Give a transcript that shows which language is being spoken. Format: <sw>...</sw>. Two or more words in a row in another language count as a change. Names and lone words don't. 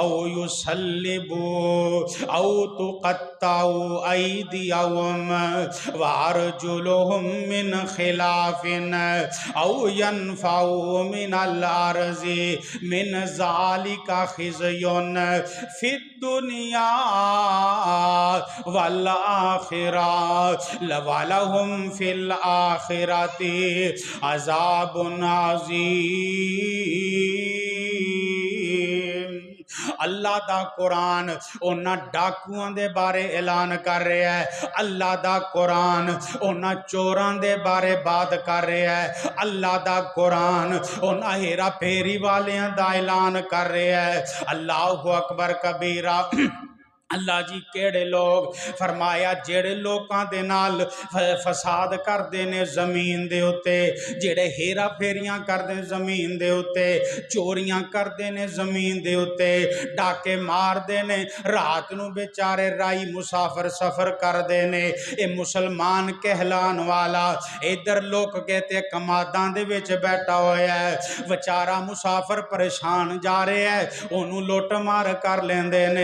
<ar>يصلبوا أو تقطع أيديهم وأرجلهم من خلاف أو ينفوا من الأرض من ذلك خزي في الدنيا والآخرة ولهم في الآخرة عذاب عظيم.</ar> <pa>اللہ دا قرآن اوہناں ڈاکوآں دے بارے اعلان کر رہیا ہے. اللہ دا قرآن اوہناں چوراں دے بارے بات کر رہیا ہے. اللہ دا قرآن اوہناں ہیرا پھیری والیاں دا اعلان کر رہیا ہے.</pa> <ar>الله أكبر كبيرا.</ar> <pa>اللہ جی کیہڑے لوک، فرمایا جیہڑے لوکاں دے نال فساد کردے نے زمین دے اتے، جیہڑے ہیرا پھیریاں کردے زمین دے اتے، چوریاں کردے نے زمین دے اتے، ڈاکے ماردے نے، رات نوں بیچارے راہی مسافر سفر کردے نے، ایہہ مسلمان کہلان والا ایدھر لک کے تے کماداں دے وچ بیٹھا ہویا ہے، بیچارا مسافر پریشان جا رہیا ہے، اوہنوں لٹ مار کر لیندے نے.</pa>